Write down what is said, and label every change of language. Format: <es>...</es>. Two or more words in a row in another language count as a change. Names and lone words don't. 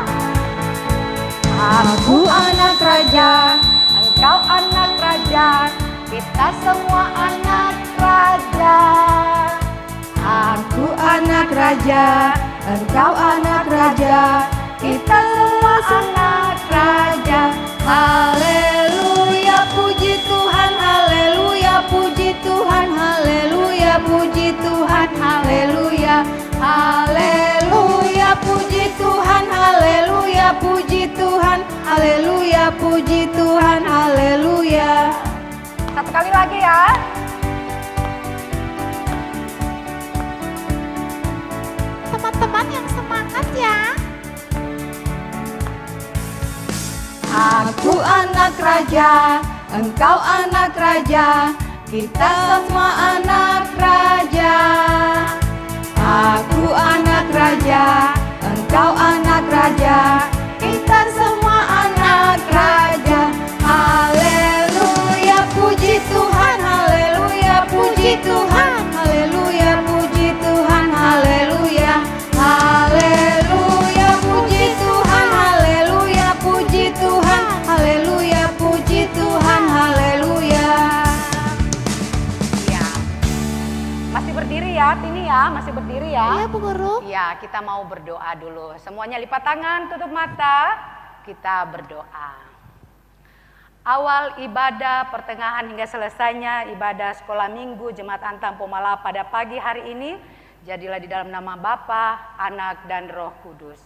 <id>Aku anak raja, engkau anak raja, kita semua anak raja. Aku anak raja, engkau anak raja, kita semua anak raja. Haleluya, puji Tuhan, haleluya, puji Tuhan, haleluya, puji Tuhan, haleluya, haleluya, puji Tuhan, haleluya, puji Tuhan, haleluya, puji Tuhan, haleluya. Satu kali lagi ya. Teman-teman yang semangat ya. Aku anak raja, engkau anak raja, kita semua anak raja. Aku anak raja, engkau anak raja, kita semua anak raja. Haleluya, puji Tuhan, haleluya, puji Tuhan, haleluya, puji Tuhan, haleluya, haleluya, puji Tuhan, haleluya, puji Tuhan, haleluya, puji Tuhan, haleluya. Ya, masih berdiri ya, Tini ya, masih berdiri ya. Iya Bu Guru. Ya, kita mau berdoa dulu. Semuanya lipat tangan, tutup mata. Kita berdoa. Awal ibadah, pertengahan hingga selesainya ibadah sekolah minggu Jemaat Antam Pomala'a pada pagi hari ini, jadilah di dalam nama Bapa, Anak, dan Roh Kudus.</id>